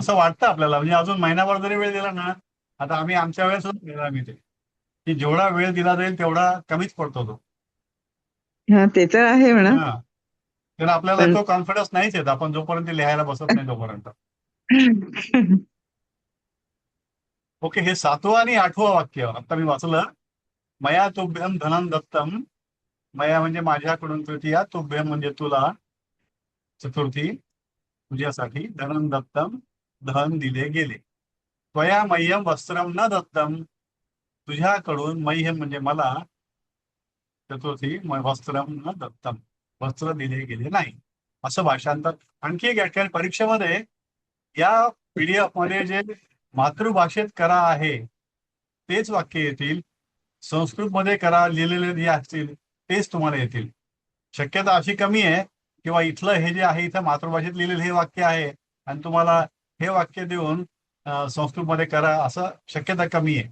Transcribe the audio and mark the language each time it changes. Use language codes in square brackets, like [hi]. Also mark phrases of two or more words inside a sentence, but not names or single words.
[mr] असं वाटतं आपल्याला, म्हणजे अजून महिनाभर जरी वेळ दिला ना, आता आम्ही आमच्या वेळेस दिला आम्ही ते, की जेवढा वेळ दिला जाईल तेवढा कमीच पडतो तो. हा ते तर आहे म्हणा. हा, तर आपल्याला पण तो कॉन्फिडन्स नाहीच येत आपण जोपर्यंत लिहायला बसत नाही तोपर्यंत. ओके, हे 7वं आणि 8वं वाक्य आता मी वाचलं. [sa] मया तुभ्यम धनम दत्तम. [mr] मया म्हणजे माझ्याकडून, तृतीया, तुभ्यम म्हणजे तुला, चतुर्थी तुझ्यासाठी, [sa] धनम दत्तम [mr] धन दिले गेले. [sa] त्वया मह्यम वस्त्रम न दत्तम. [mr] तुझ्याकडून मह्यम म्हणजे मला, चतुर्थी [sa] वस्त्रम न दत्तम [mr] वस्त्र दिले गेले नाही. असं भाषांतर. आणखी एक ठिकाणी परीक्षेमध्ये या पीडीएफ मध्ये जे मातृभाषेत करा आहे तेच वाक्य येतील. संस्कृत मध्ये करा लिहिलेले जे असतील तेच तुम्हाला येतील. शक्यता अशी कमी आहे किंवा इथलं हे जे आहे इथं मातृभाषेत लिहिलेलं हे वाक्य आहे आणि तुम्हाला हे वाक्य देऊन संस्कृत मध्ये करा असं शक्यता कमी आहे.